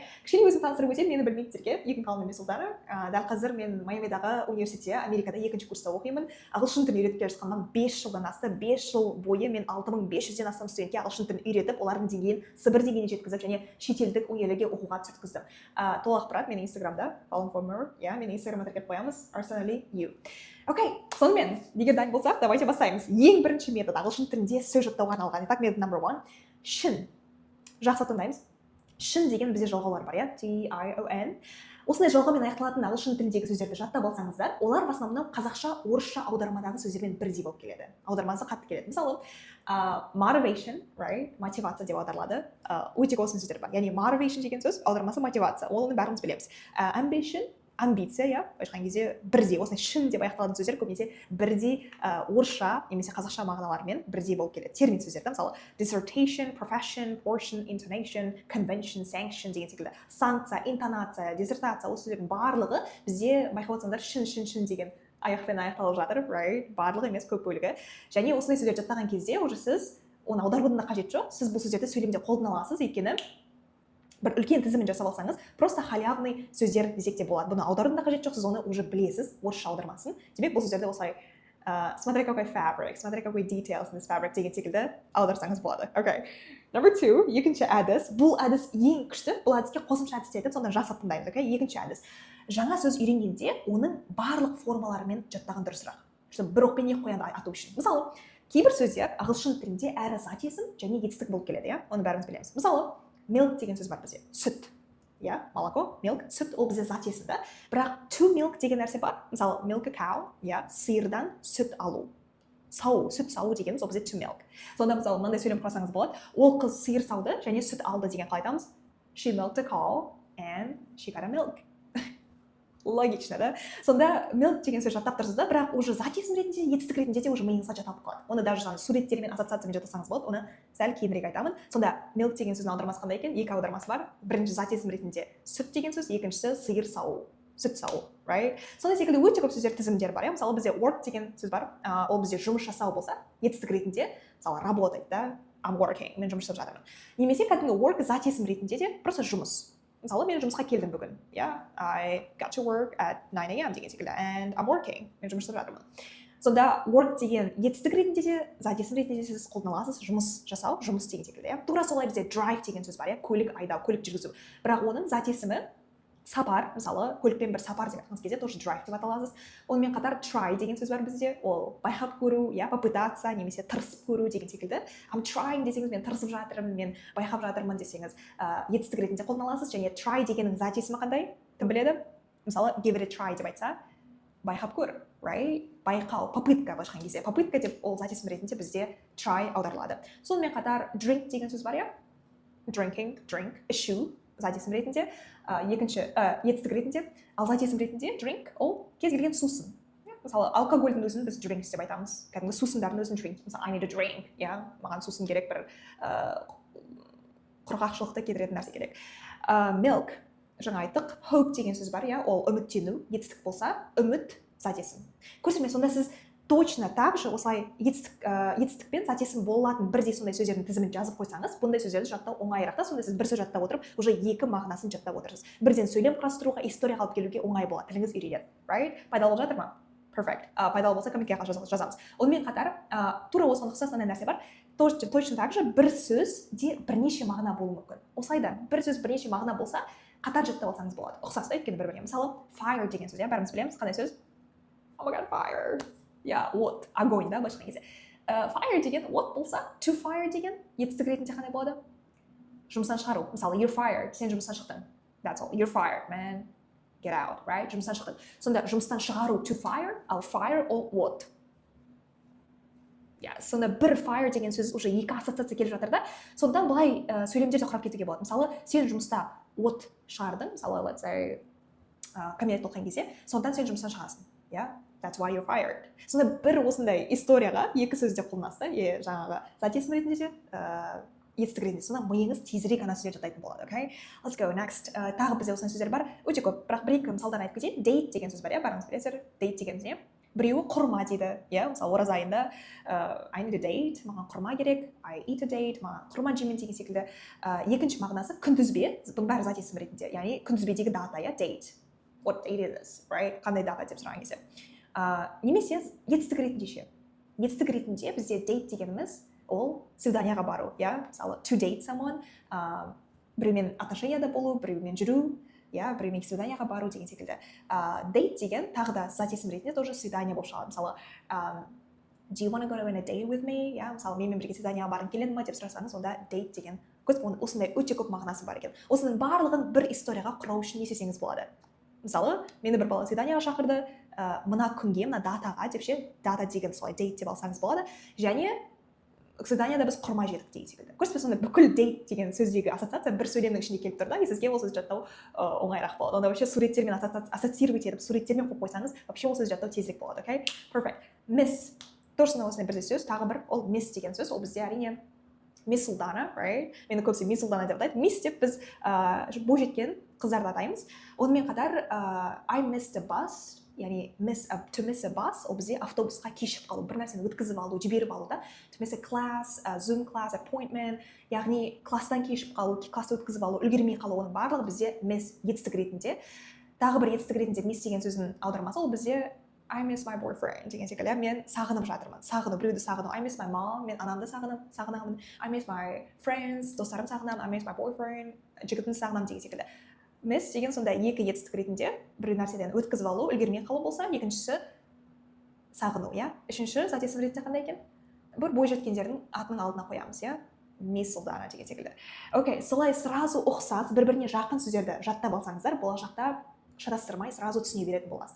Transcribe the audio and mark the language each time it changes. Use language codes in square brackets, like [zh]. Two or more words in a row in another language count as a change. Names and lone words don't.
[kk] Кішкене өзім таныстырып өтейін, мені білмейтіндерге, екі қалым емес ұлдары. Дәл қазір мен Майамидағы университетте, Америкада 2-ші курста оқимын. Ағылшын тілін үйретіп келе жатқаннан 5 жылдан асты, 5 жыл бойы мен 6500-ден астам студентке ағылшын тілін үйретіп, олардың деңгейін Сібір деңгейіне жеткізіп және шетелдік университеттерге оқуға түсірткіздім. Толық ақпарат менің Инстаграмда, [en] follow for more. Yeah, [kk] менің Инстаграмға тіркеп қоямыз, Arsenally you. Окей, сонымен, егер дайын болсақ, давайте бастаймыз. Ең бірінші метод ағылшын тілінде сөз жаттауға арналған. Итак, метод number 1. Шын. Жақсы тыңдаймыз. Шын деген бізде жалғаулар бар, иә? [en] T-I-O-N. [kk] Осындай жалғаумен аяқталатын ағылшын тіліндегі сөздерді жаттап алсаңыздар, олар [ru] в основном [kk] қазақша, орысша аудармадағы сөздермен бірдей болып келеді. Аудармасы қатты келеді. Мысалы, [en] motivation, right? [kk] Мотивация деп аударылады. Өте осындай сөздер бар. Яғни motivation деген сөз, аудармасы мотивация. Оны бәріміз білеміз. Ambition, амбиция, иә, айтқан кезде бірдей, осындай шын деп аяқталатын сөздер көбінесе бірдей орысша немесе қазақша мағыналармен бірдей болып келеді. Термин сөздер, мысалы [en] dissertation, profession, portion, intonation, convention, sanction [kk] деген секілді. Санкция, интонация, диссертация, осы сөздердің барлығы бізде байқап отырсаңдар шын деген аяқпен аяқталып жатыр, right? Барлығы емес, көп бөлігі. Және осындай сөздерді жаттаған кезде уже сіз оны аударудың да қажет жоқ. Сіз бұл сөздерді сөйлемде қолдана аласыз, өйткені бір үлкен тізімін жасап алсаңыз, [ru] просто халявный [kk] сөздер десек те болады. Бұны аударудың да қажет жоқ, сіз оны уже білесіз, орысша аудармасын. Демек, бұл сөздерді осылай [ru] смотри какой [kk] fabric, [ru] смотри какой [en] details in this fabric [kk] деген секілді аударсаңыз болады. Okay. Number 2, екінші әдіс. Бұл әдіс ең күшті. Бұл әдіске қосымша әдіс айтып, сонда жақсы тыңдаймыз, okay? Екінші әдіс. Жаңа сөз үйренгенде оның барлық формаларымен жаттаған дұрысырақ. Бір оқпен екі қоянды ату үшін. Мысалы, кейбір сөздер ағылшын тілінде әрі зат есім және етістік болып келеді, иә? Оны бәріміз білеміз. Мысалы, milk деген сөз бар бізде. Сүт. Иә, молоко, milk, сүт ол бізде зат есім да. Бірақ [en] to milk [kk] деген нәрсе бар. Мысалы, [en] milk a cow, [kk] иә, сиырдан сүт алу. Сүт сау дегеніміз ол бізде [en] to milk. [kk] Сонда мысалы, мынандай сөйлем құрасаңыз болады. Ол қыз сиыр сауды және сүт алды деген қалай айтамыз? [en] She milked a cow and she got a milk. [ru] Логично, да? [kk] Сонда milk деген сөз жаттап тұрсыз да, бірақ уже зат есім ретінде, етістік ретінде де уже миыңызға жаталып қалады. Оны даже суреттермен, ассоциациямен жатасаңыз болады, оны сәл кейінірек айтамын. Сонда milk деген сөздің аудармасы қандай екен? Екі аудармасы бар. Бірінші зат есім ретінде сүт деген сөз, екіншісі сиыр сау, сүт сау, right? Сондай секілді өте көп сөздер тізімдер бар, иә? Мысалы бізде work деген сөз бар. Ол бізде жұмыс жасау болса, етістік ретінде, мысалы [ru] работать, да? [en] I'm working, [kk] мен жұмыс жасап жатырмын. Немесе кәдімгі work зат есім ретінде де просто жұмыс. Мысалы, мен жұмысқа келдім бүгін. [en] I got to work at 9 a.m. [kk] деген секілді. [en] And I'm working. [kk] Мен жұмыс жасап жатырмын. Сонда work деген етістік ретінде де, зат есім ретінде де сіз қолдана аласыз, жұмыс жасау, жұмыс деген секілді. Тура солай бізде drive деген сөз бар, көлік айдау, көлік жүргізу. Бірақ оның зат есімі сапар, мысалы көлікпен бір сапар деп айтқан кезде тоже drive деп аталасыз. Онымен қатар try деген сөз бар бізде, ол байқап көру, попытаться немесе тырысып көру деген секілді. [en] I'm trying [kk] десеңіз, мен тырысып жатырмын, мен байқап жатырмын десеңіз, етістік ретінде қолданыласыз. Және try дегеннің зат есімі қандай? Кім біледі? Мысалы [en] give it a try [kk] деп айтса, байқап көр, right? Байқау, попытка былайша айтқан кезде. Попытка деп ол зат есім ретінде бізде try аударылады. Сонымен қатар drink деген сөз бар, [en] drinking, drink, [kk] ішу зат есім ретінде, екінші етістік ретінде, ал зат есім ретінде drink ол кез келген сусын. Мысалы алкогольдің өзін біз drinks деп айтамыз. Кәдімгі сусындардың өзін drink. [en] Мысалы I need a drink, [kk] маған сусын керек, бір құрғақшылықты кетіретін нәрсе керек. Milk, жаңа айттық, hope деген сөз бар, ол үміттену, етістік болса, үміт зат есім. Көрсеме, сонда сіз [ru] точно так же [kk] осылай етістікпен зат есім болатын бірдей сондай сөздердің тізімін жазып қойсаңыз, бұндай сөздерді жаттау оңайырақ. Сонда сіз бір сөз жаттап отырып, уже екі мағынасын жаттап отырсыз. Бірден сөйлем құрастыруға, историяға алып келуге оңай болады. Тіліңіз үйренеді, right? Пайдалы болып жатыр ма? Perfect. Пайдалы болса комментарийға жазамыз. Онымен қатар тура осыған ұқсас нәрсе бар. [ru] Точно так же [kk] бір сөзде бірнеше мағына болуы мүмкін. Осылайда бір сөз бірнеше мағына болса, қатар жаттап алсаңыз болады. Ұқсас та өйткені бір-біріне. Мысалы, fire деген сөз, бәріміз білеміз, қандай сөз? [en] Oh my god, fire. [kk] От, огонь, да, былайша кезде. Fire деген от болса, [en] to fire [kk] деген етістік ретінде қандай болады? Жұмыстан шығару. Мысалы, [en] you're fired, [kk] сен жұмыстан шықтың. [en] That's all. You're fired, man. Get out, right? [kk] Жұмыстан шықтың. Сонда жұмыстан шығару [en] to fire, [kk] ал fire ол от. Сонда бір fire деген сөз уже екі ассоциация келіп жатыр да. Сондықтан былай сөйлемдерде құрап кетуге болады. Мысалы, сен жұмыста от шығардың, мысалы, [en] let's say, [kk] кәмелетке толған кезде, сондықтан сен жұмыстан шығасың. [en] That's why you're fired. [kk] Сонда бір осындай историяға екі сөзде қолданасыз, жаңағы зат есім ретінде де, етістік ретінде. Сонда миыңыз тезірек ана сөздерді жаттайтын болады, [en] okay? Let's go next. [kk] Тағы бізде осындай сөздер бар, өте көп, бірақ бір-екі мысалдан айтып кетейін. Date деген сөз бар, барыңыз білесіздер. Date деген не? Біреуі құрма дейді, мысалы ораза айында [en] I need a date, [kk] маған құрма керек, [en] I eat a date, [kk] маған құрма жеймін деген секілді. Екінші мағынасы күнтізбе, бұның бәрі зат есім ретінде, яғни күнтізбедегі дата, [en] date. What date is this, right? [kk] Қандай дата деп сұраған кезде. Немесе етістік ретінде ше. Етістік ретінде бізде date дегеніміз ол свиданияға бару, мысалы [en] to date someone, [kk] біреумен отношенияда болу, біреумен жүру, біреумен свиданияға бару деген секілді. Date деген тағы да зат есім ретінде тоже свидание болып шығады. Мысалы, [en] do you want to go on a date with me? [kk] Мысалы, менімен бірге свиданияға барғың келеді ме деп сұрасаңыз, онда date деген осындай өте көп мағынасы бар екен. Осының барлығын бір историяға құрау үшін не істесеңіз болады. Мысалы, мені бір бала свиданияға шақырды, мына күнге, мына датаға деп ше, дата деген солай date деп алсаңыз болады. Және свиданияда біз құрма жедік деген секілді. Көрсетпе, сонда бүкіл date деген сөздегі ассоциация бір сөйлемнің ішінде келіп тұр да, сізге ол сөзді жаттау оңайырақ болады. Онда вообще суреттермен ассоциировать етіп, суреттермен қойып қойсаңыз, вообще ол сөзді жаттау тезірек болады, okay? Perfect. Miss. Тоже осындай бірде сөз, тағы бір, ол miss деген сөз, ол бізде әрине Miss Ұлдана, right? Мені көбісі Miss Ұлдана деп атайды. Miss деп біз бойжеткен қыздарды атаймыз. Онымен қатар [en] I missed a bus, яғни to miss a bus, [kk] ол бізде автобусқа кешігіп қалу, бір нәрсені өткізіп алу, жіберіп алу да. [en] To miss a class, Zoom class, appointment, [kk] яғни класстан кешігіп қалу, классты өткізіп алу, үлгермей қалу, оның барлығы бізде miss етістік ретінде. Тағы бір етістік ретінде miss деген сөздің аудармасы, ол бізде [en] I miss my boyfriend [kk] деген секілді, мен сағынып жатырмын, біреуді сағыну. [en] I miss my mom, [kk] мен анамды сағынамын. [en] I miss my friends, [kk] достарым сағынамын. [en] I miss my boyfriend, [kk] жігітімді сағынамын деген секілді. Miss деген сонда екі етістік ретінде бір нәрседен өткізіп алу, үлгермей қалу болса, екіншісі сағыну, Үшінші зат есім ретінде қандай екен? Бір бойжеткендердің атының алдына қоямыз, Miss Ұлдана деген секілді. Окей, солай сразу ұқсас, бір-біріне жақын сөздерді жаттап алсаңыздар, болашақта шатастырмай сразу түсіне беретін боласыздар.